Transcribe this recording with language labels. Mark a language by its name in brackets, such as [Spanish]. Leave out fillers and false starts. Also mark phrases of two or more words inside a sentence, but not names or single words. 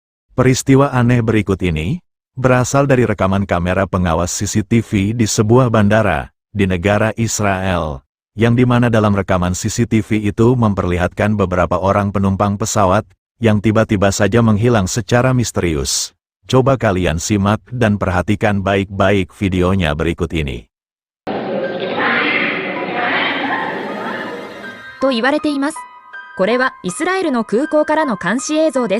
[Indonesian] Peristiwa aneh berikut ini berasal dari rekaman kamera pengawas CCTV di sebuah bandara di negara Israel, yang dimana dalam rekaman CCTV itu memperlihatkan beberapa orang penumpang pesawat yang tiba-tiba saja menghilang secara misterius. Coba kalian simak dan perhatikan baik-baik videonya berikut ini. [Japanese] と言われています。これはイスラエルの空港からの監視映像です。